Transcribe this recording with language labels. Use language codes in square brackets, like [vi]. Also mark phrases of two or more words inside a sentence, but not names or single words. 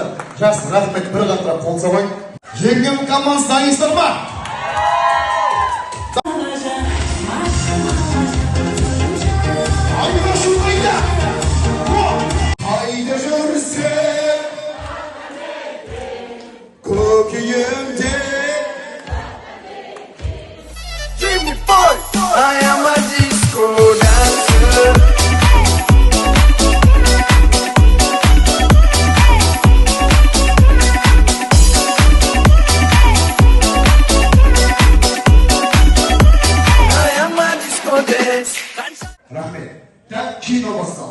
[kk] Жақсы, рахмет, бір қатырақ қол соғайық. Жеңгем командасы дайынсыздар ма? Қайда жүрсем көкейімде [en] Jimmy Boy, I am a disco dancer. [kk] Рахмет. Кино бастал.